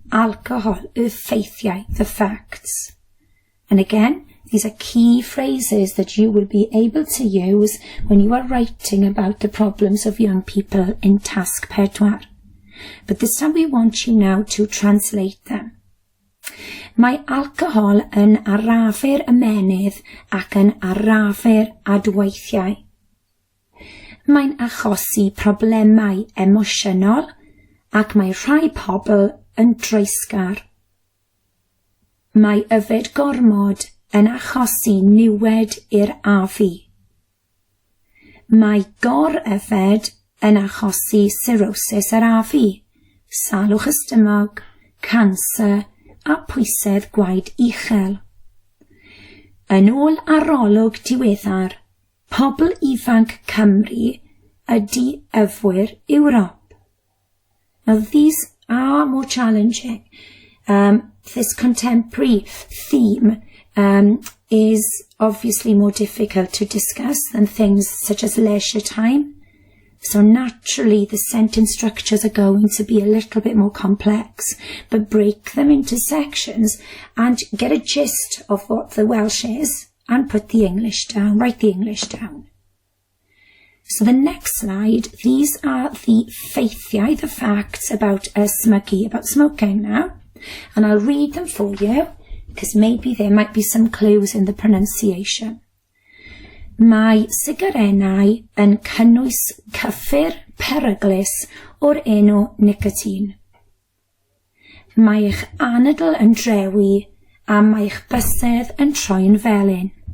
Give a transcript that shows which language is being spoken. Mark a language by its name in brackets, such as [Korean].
[English] Alcohol, [Welsh] y ffeithiau, [English] the facts. And again, these are key phrases that you will be able to use when you are writing about the problems of young people in task 4. But this time we want you now to translate them. [Welsh] Mae alcohol yn arafu'r ymenydd ac yn arafu'r adweithiau. Mae'n achosi problemau emosiynol ac mae rhai pobl yn dreisgar. Mae yfed gormod yn achosi niwed i'r afu. Mae gor-yfed yn achosi cirrhosis yr afu, salwch y stumog, canser a pwysedd gwaed uchel. Yn ôl arolwg diweddar, Pobl Ifanc Cymru ydy yfwyr Ewrop. [English] Now these are more challenging. This contemporary theme is obviously more difficult to discuss than things such as leisure time. So naturally the sentence structures are going to be a little bit more complex, but break them into sections and get a gist of what the Welsh is and put the English down, write the English down. So the next slide, these are the ffeithiau, the facts about ysmygu, about smoking now. And I'll read them for you, because maybe there might be some clues in the pronunciation. [Welsh] Mae sigarennau yn cynnwys cyffur peryglus o'r enw nicotine. Mae eich anadl yn drewi a mae eich bysedd yn troi'n felyn.